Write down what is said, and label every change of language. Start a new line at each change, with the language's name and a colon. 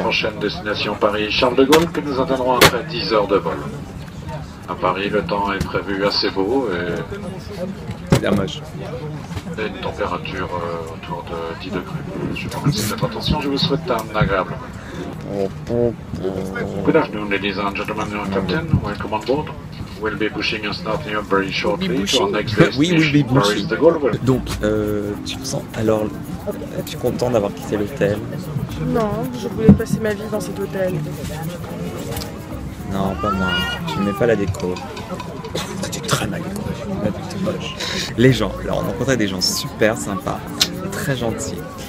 French: prochaine destination Paris-Charles de Gaulle que nous atteindrons après 10 heures de vol. À Paris, le temps est prévu assez beau et C'est bien moche. une température autour de 10 degrés. Je vous remercie de votre attention, je vous souhaite un agréable.
English: Good afternoon, ladies and gentlemen, Captain, welcome on board. We'll be pushing and starting up very shortly to our next Oui, we'll be destination, Paris de Gaulle.
French: Donc, tu te sens. Alors, es-tu content d'avoir quitté l'hôtel? Non, je voulais passer ma vie dans cet hôtel. Non, pas moi. Je n'aimais pas la déco. C'était très mal décoré. Moche. Les gens, alors on rencontrait des gens super sympas, très gentils.